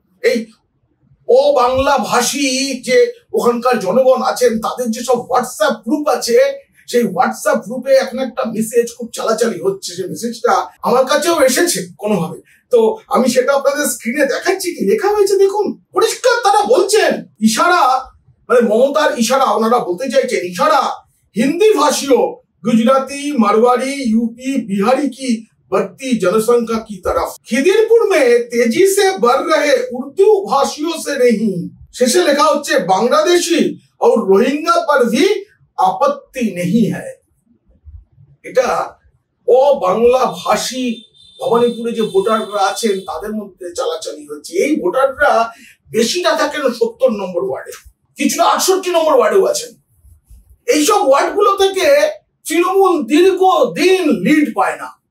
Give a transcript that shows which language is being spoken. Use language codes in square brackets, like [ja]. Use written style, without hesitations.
[bn] এই ও বাংলা ভাষী যে ওখানকার জনগণ আছেন, তাদের যেসব হোয়াটসঅ্যাপ গ্রুপ আছে, সেই হোয়াটসঅ্যাপ গ্রুপে এখন একটা মেসেজ খুব চালাচালি হচ্ছে, যে মেসেজটা আমার কাছেও এসেছে কোনোভাবে। তো আমি সেটা আপনাদের স্ক্রিনে দেখাচ্ছি। কি লেখা হয়েছে দেখুন, পরিষ্কার তারা বলছেন, ইশারা মানে মমতার ইশারা, ওনারা বলতে চাইছেন ইশারা [hi] हिंदी भाषियों गुजराती, मारवाड़ी, यूपी, बिहारी की बढ़ती जनसंख्या की तरफ। खिदिरपुर में तेजी से बढ़ रहे उर्दू भाषियों से नहीं। [bn] शेषे लिखा होच्छे [hi] बांग्लादेशी और रोहिंग्या पर भी आपत्ति नहीं है। [bn] এটা ও বাংলা ভাষী ভবানীপুরে যে ভোটাররা আছেন তাদের মধ্যে চালাচালি হচ্ছে। এই ভোটাররা বেশিটা থাকেন 70 নম্বর ওয়ার্ডে, কিছুটা 68 নম্বর ওয়ার্ডেও আছেন। এইসব ওয়ার্ডগুলো থেকে তৃণমূল দীর্ঘদিন লিড পায় না।